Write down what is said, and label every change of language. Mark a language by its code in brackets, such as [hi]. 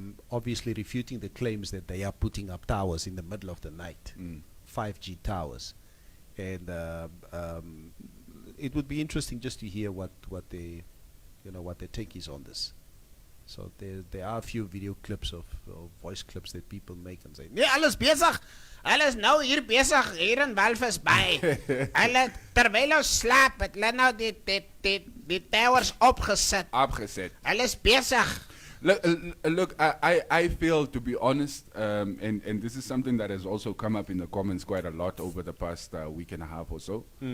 [en] Obviously refuting the claims that they are putting up towers in the middle of the night, 5G towers, and it would be interesting just to hear what they, what their take is on this. So there are a few video clips of voice clips that people make and say, [af] nee, alles bezig. Alles nou hier bezig, hier in Walvis Bay. Hulle, terwyl ons slaap, het hulle nou die towers opgeset. Hulle is bezig. [en] Look, I feel, to be honest, and this is something that has also come up in the comments quite a lot over the past week and a half or so.